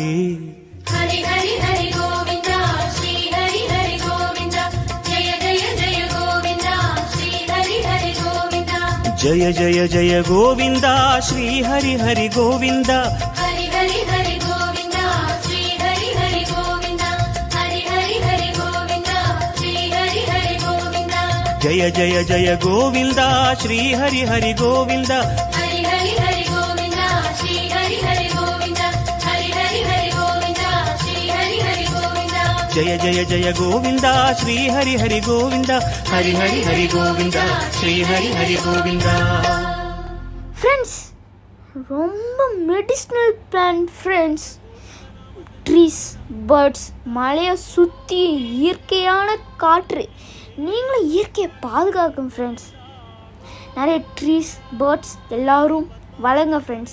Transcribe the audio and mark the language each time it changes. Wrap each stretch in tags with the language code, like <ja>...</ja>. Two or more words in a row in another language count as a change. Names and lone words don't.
<ta>ஹரி ஹரி ஹரி கோவிந்தா ஸ்ரீ ஹரி ஹரி கோவிந்தா ஜெய ஜெய ஜெய கோவிந்தா ஸ்ரீ ஹரி ஹரி கோவிந்தா ஜய ஜய ஜய கோவிந்தா ஸ்ரீ ஹரி ஹரி கோவிந்தா ஹரி ஹரி ஹரி கோவிந்தா ஸ்ரீ ஹரி ஹரி கோவிந்தா ஹரி ஹரி ஹரி கோவிந்தா ஸ்ரீ ஹரி ஹரி கோவிந்தா</ta> <te>జయ జయ జయ గోవింద శ్రీ హరి హరి గోవింద హరి హరి హరి గోవింద శ్రీ హరి హరి గోవింద హరి హరి హరి గోవింద శ్రీ హరి హరి గోవింద జయ జయ జయ గోవింద శ్రీ హరి హరి గోవింద హరి హరి హరి గోవింద శ్రీ హరి హరి గోవింద.</te> <ta>ஃப்ரெண்ட்ஸ், ரொம்ப</ta> <en>medicinal plant</en> <ta>ஃப்ரெண்ட்ஸ்.</ta> <en>trees, birds,</en> <ta>மலையை சுற்றி இயற்கையான காற்று. நீங்களும் இயற்கையை பாதுகாக்கும் ஃப்ரெண்ட்ஸ். நிறைய</ta> <en>trees, birds</en> <ta>எல்லோரும் வளங்க ஃப்ரெண்ட்ஸ்.</ta>